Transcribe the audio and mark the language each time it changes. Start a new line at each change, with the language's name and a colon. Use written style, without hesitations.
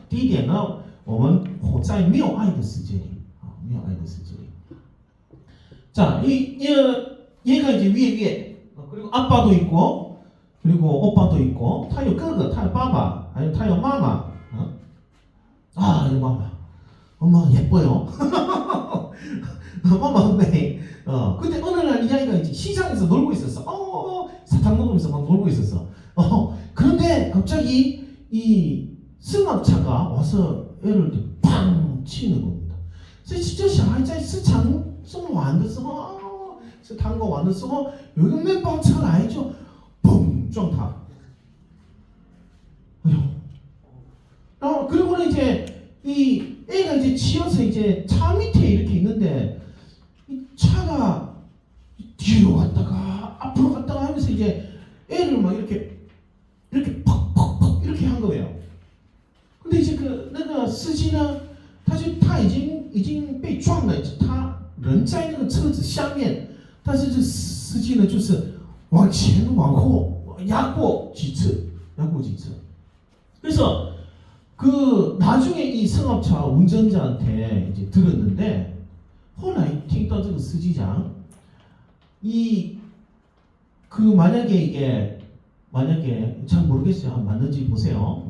Chinese: 第一点呢我们活在没有爱的世界里没有爱的世界里.
Korean: 자, 얘가 이제 위에 그리고 아빠도 있고 그리고 오빠도 있고
Chinese: 他有哥哥他有爸爸还有他有妈妈
Korean: 이거 엄마 예뻐요. 엄마
Chinese: 很美.
Korean: 근데 어느 날 이 아이가 이제 시장에서 놀고 있었어. 사탕 먹으면서 막 놀고 있었어. 그런데 갑자기 이 승합차가 와서 애를 팡 치는 겁니다.
Chinese: 所以这小孩在市场中玩的时候是糖果玩的时候有一个面包车来就嘣撞他.
Korean: 然后 그리고는 이제 이 애가 이제 치여서 이제 차 밑에 이렇게 있는데 이 차가 뒤로 갔다가 앞으로 갔다가 하면서 이제 애를 막 이렇게 팍팍팍 이렇게 한 거예요. 근데 이제
Chinese: 那个司机呢他已经被撞了，他人在那个车子下面，但是这司机呢就是往前往后压过几次.
Korean: 그래서 그 나중에 이 승합차 운전자한테 이제 들었는데
Chinese: 后来听到这个司机讲
Korean: 그 만약에 잘 모르겠어요. 한번 맞는지 보세요.